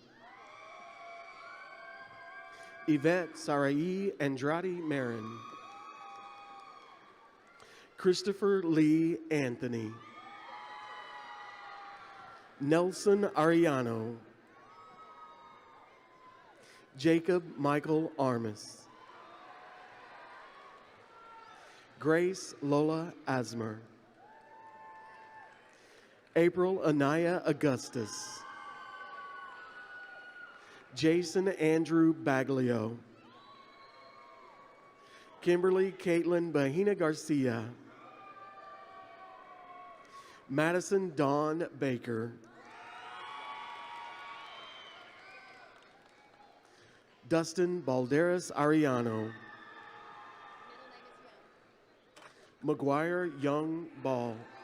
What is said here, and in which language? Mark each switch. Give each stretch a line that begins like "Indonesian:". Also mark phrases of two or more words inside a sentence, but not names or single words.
English: Yvette Sarai Andrade Marin, Christopher Lee Anthony, Nelson Ariano, Jacob Michael Armas, Grace Lola Asmer, April Anaya Augustus, Jason Andrew Baglio. Kimberly Caitlin Bahina Garcia. Madison Dawn Baker. Dustin Balderas Ariano. McGuire Young Ball.